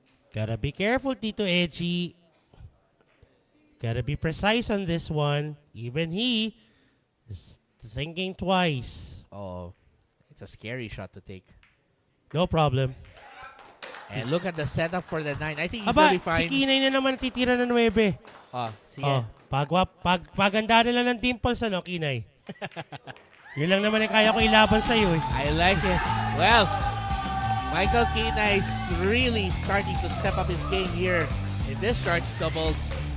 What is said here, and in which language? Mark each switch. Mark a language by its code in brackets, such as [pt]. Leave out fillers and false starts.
[en] Gotta be careful, Tito Edgy. Gotta be precise on this one. Even he is thinking twice. Oh, it's a scary shot to take. No problem. And look at the setup for the 9. I think he's [tl] Aba, [en] really fine. [tl] si Kinay na naman titira ng 9. Sige. Paganda nila ng dimples, ano, Kinay? Yun lang naman ang kaya ko ilaban sa'yo eh. [en] I like it. Well, Michael Kina is really starting to step up his game here in this Sharks doubles.